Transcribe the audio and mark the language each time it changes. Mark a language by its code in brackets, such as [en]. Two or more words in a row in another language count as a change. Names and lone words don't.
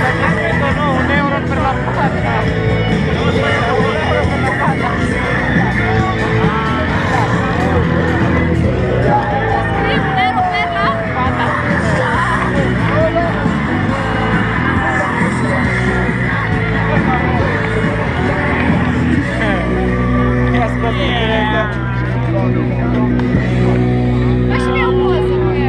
[it] Nu, 1 euro per la puntata. 1 euro per la puntata. [ro] Scrie 1 euro [it] per la fata. [ro] Ia scoate în direct. Faci și mie o poză cu el.